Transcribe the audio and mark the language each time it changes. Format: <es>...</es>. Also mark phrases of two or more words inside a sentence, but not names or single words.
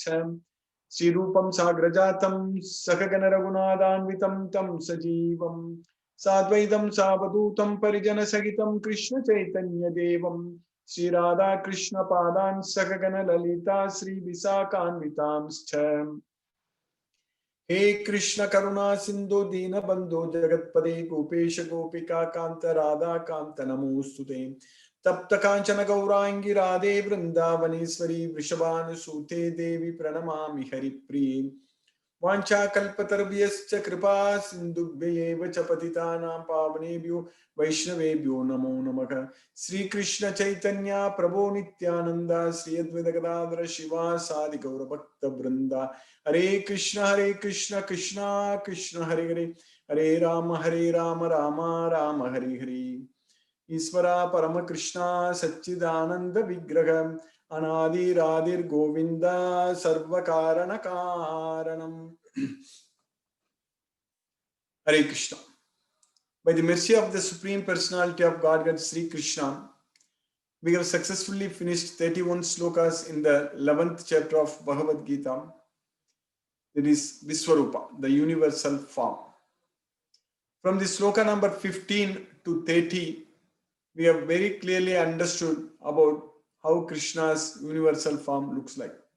<sa>श्रीरूपं साग्रजातं सकगण रघुनाथान्वितं तं सजीवं साद्वैतं सावधूतं परिजनसहितं कृष्ण चैतन्य देवं श्रीराधा कृष्ण पादान् सकगण ललिता श्री विशाखान्वितांश्च। हे कृष्ण करुणा सिंधु दीन बंधु जगतपदे गोपेश गोपिका कांत राधा कांत नमोस्तुते। तप्त कांचन गौरांगी राधे वृंदावनेश्वरी वृषभानुसूते देवी प्रणमामि हरिप्रिये। वाञ्छाकल्पतरुभ्यश्च कृपा सिन्धुभ्यैव च पतितानां पावनेभ्यो वैष्णवेभ्यो नमो नमः। श्रीकृष्ण चैतन्य प्रभो नित्यानंद श्री अद्वैत गदाधर शिवासादि गौरभक्तवृंद। हरे कृष्ण कृष्ण कृष्ण हरे हरे, हरे राम राम राम हरे हरे। ईश्वरा परम कृष्णा सच्चिदानंद विग्रह अनादिरादिर्गोविंद सर्वकारण कारणम।</sa> <en>Hare Krishna. By the mercy of the Supreme Personality of Godhead Sri Krishna, we have successfully finished 31 slokas in the 11th chapter of Bhagavad Gita. That is Viswarupa, the universal form. From the sloka number 15 to 30, we have very clearly understood about how Krishna's universal form looks like.</en>